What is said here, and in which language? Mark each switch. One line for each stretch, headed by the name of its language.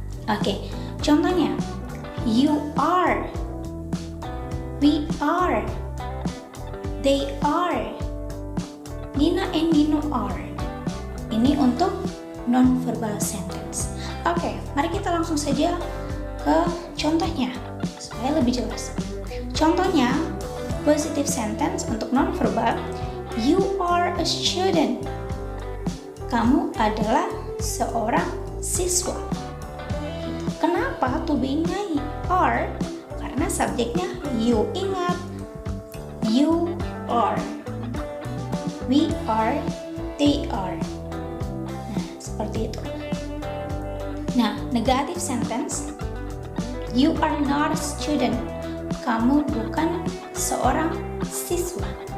English: Oke, contohnya, you are, we are, they are, Nina and Nino are.
Indonesian: Ini untuk non-verbal sentence. Oke, mari kita langsung saja ke contohnya supaya lebih jelas. Contohnya,
English: positive sentence
Indonesian: untuk
English: non-verbal, you are a student.
Indonesian: Kamu adalah seorang siswa. Kenapa to be-nya are? Karena subjeknya you. Ingat,
English: you are, we are, they are.
Indonesian: Nah, seperti itu. Nah,
English: negative sentence, you are not a student.
Indonesian: Kamu bukan seorang siswa.